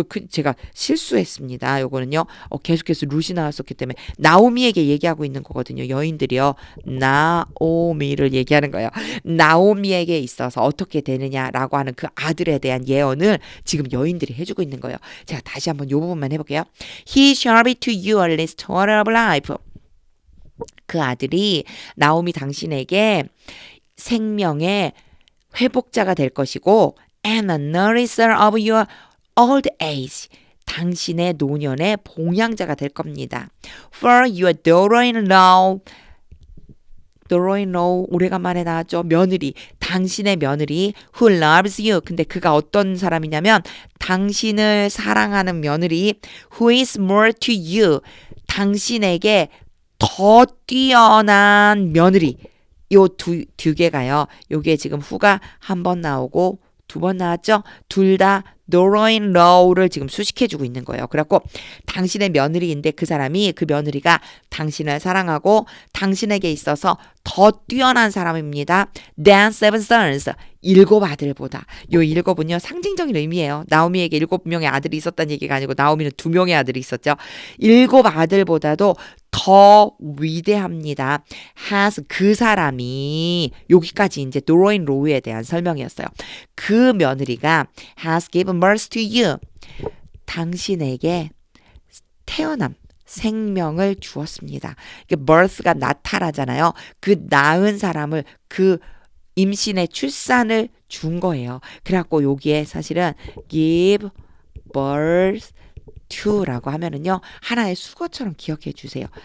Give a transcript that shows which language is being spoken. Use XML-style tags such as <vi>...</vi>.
<ko>제가 실수했습니다. 요거는요. 계속해서 루시 나왔었기 때문에 나오미에게 얘기하고 있는 거거든요. 여인들이요. 나오미를 얘기하는 거예요. 나오미에게 있어서 어떻게 되느냐라고 하는 그 아들에 대한 예언을 지금 여인들이 해주고 있는 거예요. 제가 다시 한번 요 부분만 해볼게요.</ko> <en>He shall be to you a restorer of life.</en> <ko>그 아들이 나오미 당신에게 생명의 회복자가 될 것이고</ko> <en>and a nourisher of your old age.</en> <ko>당신의 노년의 봉양자가 될 겁니다.</ko> <en>For your daughter-in-law.</en> <ko>daughter-in-law 오래간만에 나왔죠. 며느리. 당신의 며느리</ko> <en>who loves you.</en> <ko>근데 그가 어떤 사람이냐면 당신을 사랑하는 며느리</ko> <en>who is more to you.</en> <ko>당신에게 더 뛰어난 며느리. 요 두 개가요. 요게 지금 후가 한 번 나오고 두 번 나왔죠. 둘 다 daughter-in-law를 지금 수식해주고 있는 거예요. 그래갖고 당신의 며느리인데 그 사람이 그 며느리가 당신을 사랑하고 당신에게 있어서 더 뛰어난 사람입니다.</ko> <en>than seven sons.</en> <ko>7 아들보다. 요 7은요 상징적인 의미예요. 나오미에게 7명의 아들이 있었다는 얘기가 아니고 나오미는 2명의 아들이 있었죠. 7 아들보다도 더 위대합니다. has 그 사람이 여기까지 이제 도로인 로우에 대한 설명이었어요. 그 며느리가</ko> <en>has given birth to you.</en> <ko>당신에게 태어남 생명을 주었습니다. birth가 나타나잖아요. 그 낳은 사람을 그 임신의 출산을 준 거예요. 그래갖고 여기에 사실은</ko> <en>give birth to</en> <ko>라고 하면은요 하나의 수거처럼 기억해 주세요.</ko>